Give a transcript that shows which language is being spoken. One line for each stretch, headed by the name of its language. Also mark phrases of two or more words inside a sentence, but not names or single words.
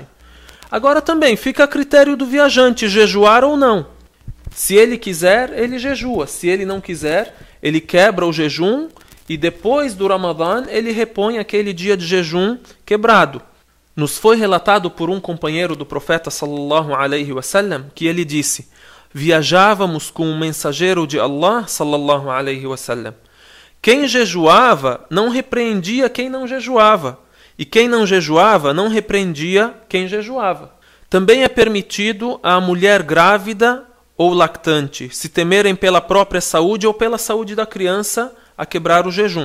Portuguese: Agora também fica a critério do viajante jejuar ou não. Se ele quiser, ele jejua. Se ele não quiser, ele quebra o jejum e depois do Ramadã ele repõe aquele dia de jejum quebrado. Nos foi relatado por um companheiro do profeta
Arabic: صلى الله عليه وسلم
Portuguese: que ele disse: viajávamos com um mensageiro de Allah
Arabic: صلى الله عليه وسلم.
Portuguese: Quem jejuava não repreendia quem não jejuava, e quem não jejuava não repreendia quem jejuava. Também é permitido à mulher grávida ou lactante, se temerem pela própria saúde ou pela saúde da criança, a quebrar o jejum.